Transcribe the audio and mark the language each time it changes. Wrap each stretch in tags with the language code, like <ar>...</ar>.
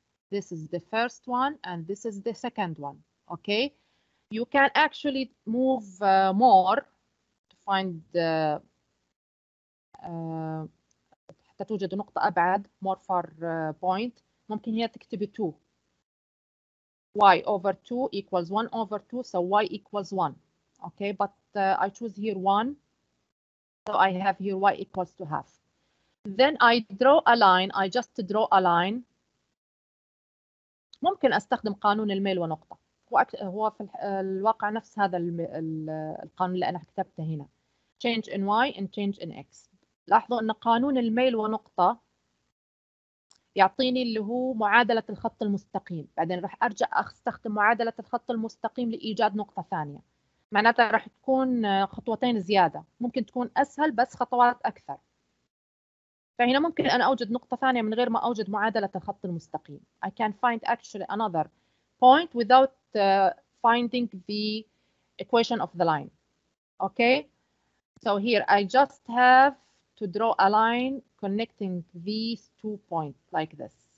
<en>This is the first one, and this is the second one. Okay, you can actually move more to find</en> <ar>حتى توجد نقطة أبعد,</ar> <en>more far point.</en> <ar>ممكن هي تكتبي</ar> <en>2. y/2 equals 1/2, so y equals 1. Okay, but I choose here 1, so I have here y equals to 1/2. Then I draw a line. I just draw a line.</en> <ar>ممكن أستخدم قانون الميل ونقطة. هو في الواقع نفس هذا القانون اللي أنا كتبته هنا.</ar> <en>change in y and change in x.</en> <ar>لاحظوا أن قانون الميل ونقطة يعطيني اللي هو معادلة الخط المستقيم. بعدين راح أرجع أستخدم معادلة الخط المستقيم لإيجاد نقطة ثانية. معناتها راح تكون خطوتين زيادة. ممكن تكون أسهل بس خطوات أكثر. فهنا ممكن أنا أوجد نقطة ثانية من غير ما أوجد معادلة الخط المستقيم.</ar> <en>I can find actually another point without finding the equation of the line. Okay, so here I just have to draw a line connecting these 2 points like this.</en>